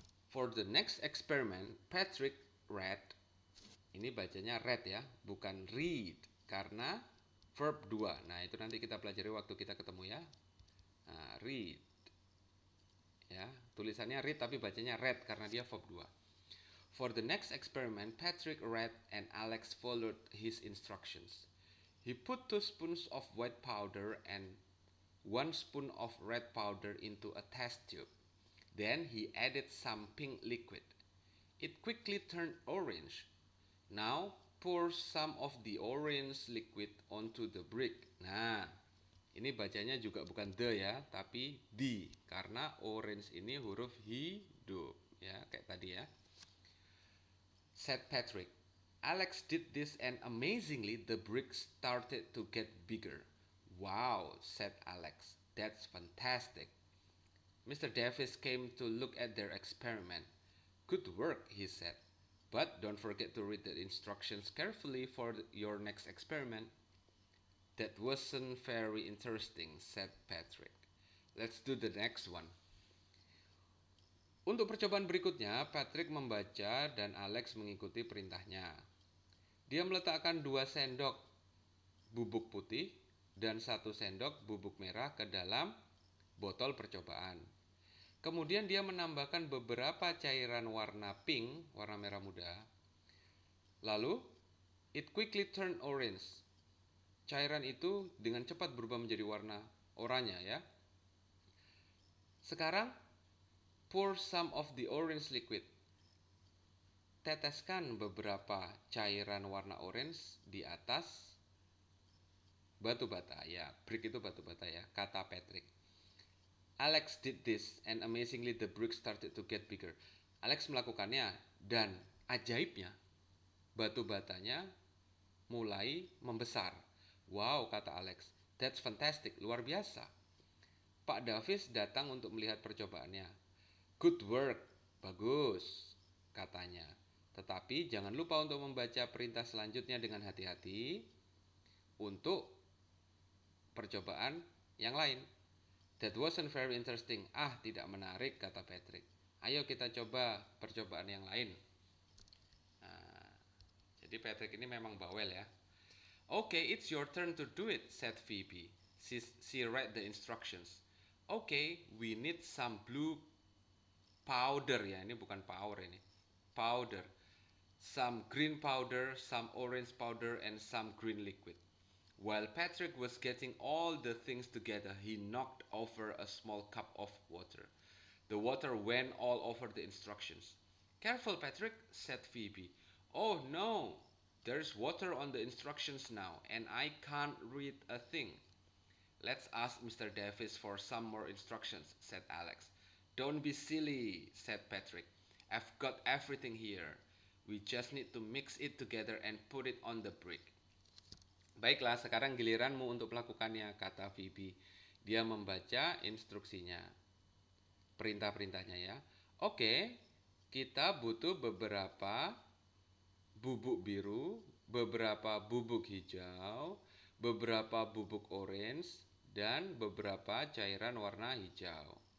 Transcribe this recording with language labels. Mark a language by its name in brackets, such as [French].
[English] For the next experiment, Patrick read. [Indonesian] Ini bacanya read ya, bukan read. Karena verb 2. Nah, itu nanti kita pelajari waktu kita ketemu ya. Read. Ya, tulisannya read tapi bacanya read karena dia verb 2. [English] For the next experiment, Patrick read and Alex followed his instructions. He put 2 spoons of white powder and 1 spoon of red powder into a test tube. Then he added some pink liquid. It quickly turned orange. Now pour some of the orange liquid onto the brick. [Indonesian] Nah, ini bacanya juga bukan the ya, tapi the. Karena orange ini huruf hidup. Ya, kayak tadi ya. [English] Said [Indonesian] Patrick. [English] Alex did this and amazingly the brick started to get bigger. Wow, said Alex. That's fantastic. Mr. Davis came to look at their experiment. Good work, he said. But don't forget to read the instructions carefully for your next experiment. That wasn't very interesting, said Patrick. Let's do the next one. [Indonesian] Untuk percobaan berikutnya, Patrick membaca dan Alex mengikuti perintahnya. Dia meletakkan 2 sendok bubuk putih dan 1 sendok bubuk merah ke dalam botol percobaan. Kemudian dia menambahkan beberapa cairan warna pink, warna merah muda. [English] Lalu, it quickly turned orange. [Indonesian] Cairan itu dengan cepat berubah menjadi warna oranye ya. [English] Sekarang, pour some of the orange liquid. [Indonesian] Teteskan beberapa cairan warna orange di atas batu bata. Ya, brick itu batu bata ya, kata Patrick. [English] Alex did this and amazingly the brick started to get bigger. [Indonesian] Alex melakukannya dan ajaibnya batu batanya mulai membesar. Wow, kata Alex. [English] That's fantastic, [Indonesian] luar biasa. Pak Davis datang untuk melihat percobaannya. [English] Good work, [Indonesian] bagus, katanya. Tetapi jangan lupa untuk membaca perintah selanjutnya dengan hati-hati untuk percobaan yang lain. [English] That wasn't very interesting. [Indonesian] Tidak menarik, kata [English] Patrick. [Indonesian] Ayo kita coba percobaan yang lain. Nah, jadi Patrick ini memang bawel ya. [English] Okay, it's your turn to do it, said Phoebe. She read the instructions. Okay, we need some blue powder ya. [Indonesian] Ini bukan power ini. [English] Powder. Some green powder, some orange powder, and some green liquid. While Patrick was getting all the things together, he knocked over a small cup of water. The water went all over the instructions. Careful, Patrick, said Phoebe. Oh no, there's water on the instructions now, and I can't read a thing. Let's ask Mr. Davis for some more instructions, said Alex. Don't be silly, said Patrick. I've got everything here. We just need to mix it together and put it on the brick. [Indonesian] Baiklah, sekarang giliranmu untuk melakukannya, kata Phoebe. Dia membaca instruksinya, perintah-perintahnya ya. Oke, kita butuh beberapa bubuk biru, beberapa bubuk hijau, beberapa bubuk orange, dan beberapa cairan warna hijau.